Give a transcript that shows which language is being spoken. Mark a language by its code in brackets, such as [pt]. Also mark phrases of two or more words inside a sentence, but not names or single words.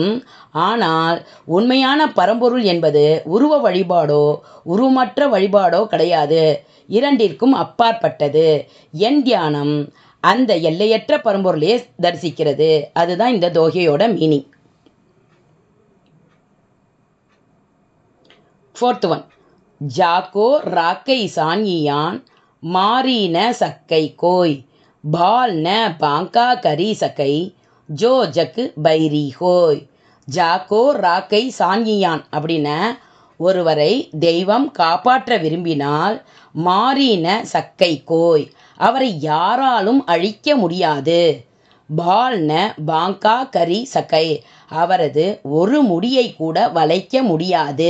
[ta] ஆனால் உண்மையான பரம்பொருள் என்பது உருவ வழிபாடோ உருவமற்ற வழிபாடோ கிடையாது, இரண்டிற்கும் அப்பாற்பட்டது. என் தியானம் அந்த எல்லையற்ற பரம்பொருளையே தரிசிக்கிறது. அதுதான் இந்த தோகையோட மீனிங். [en] 4th one. [hi] जाको राकै सानियान मारी न सकै कोई बाल न बांका करी सकै जो जक बैरी होय. जाक्को राक्कै सांगियान [ta] அப்படின்ன ஒருவரை தெய்வம் காப்பாற்ற விரும்பினால் [hi] मारिन सक्कै कोय [ta] அவரை யாராலும் அழிக்க முடியாது. [hi] बाल्न बांका करि सक्कै [ta] அவரது ஒரு முடியை கூட வளைக்க முடியாது.